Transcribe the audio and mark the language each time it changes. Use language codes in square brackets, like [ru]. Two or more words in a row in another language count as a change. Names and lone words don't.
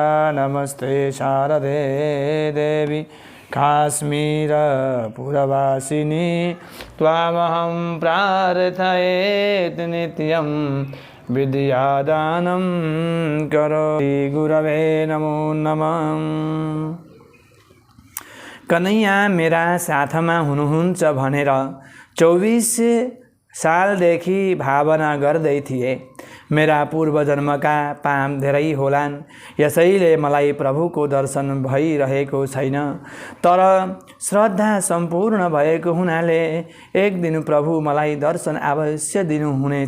[sa] नमस्ते शारदे देवी काश्मीरपुरवासिनी, त्वामहं प्रार्थये नित्यं विद्यादानं करोति। गुरवे नमो नमः। [ne] कन्हैया मेरा साथमा हुनुहुन्छ भनेर 24 सालदेखि भावना गर्दै थिए। मेरा पूर्वजन्मका पाप धेरै होलान्, यसैले मलाई प्रभुको दर्शन भइरहेको छैन। तर श्रद्धा सम्पूर्ण भएको हुनाले एक दिन प्रभु मलाई दर्शन अवश्य दिनुहुनेछ।